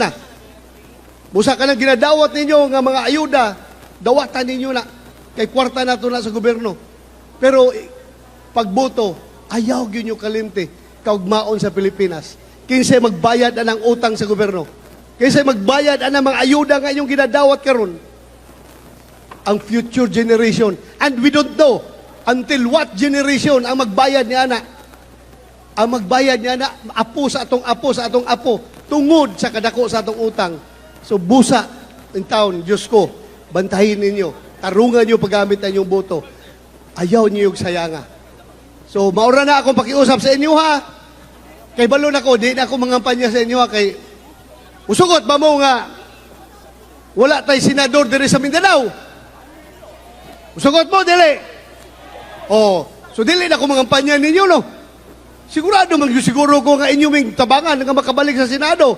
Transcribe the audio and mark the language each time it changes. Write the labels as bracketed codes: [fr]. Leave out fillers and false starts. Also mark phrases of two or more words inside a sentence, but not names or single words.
[ceb] Busa ka lang ginadawat ninyo nga mga ayuda dawatan ninyo na. Kay kwarta na to na sa gobyerno. Pero pagboto, ayaw gyud nyo kalimti kaugmaon sa Pilipinas. Kinsay magbayad anang utang sa gobyerno. Kinsay magbayad anang mga ayuda nga inyong ginadawat karon. [en] Ang future generation. And we don't know until what generation [ceb] ang magbayad ni ana. Ang magbayad niya na apo sa atong apo, tungod sa kadako sa atong utang. So busa in town, Diyos ko, bantahin ninyo, tarungan niyo paggamit na inyong boto. Ayaw niyo yung sayanga. So maura na akong pakiusap sa inyo ha. Kay balon ako, di na ako mangampanya sa inyo ha. Kay usugot ba mo nga wala tay senador diri sa Mindanao? Usugot mo, dili. Oh, so dili na ako mangampanya ninyo, no? Sigurado siguro ko nga inyong tabangan nga makabalik sa Senado.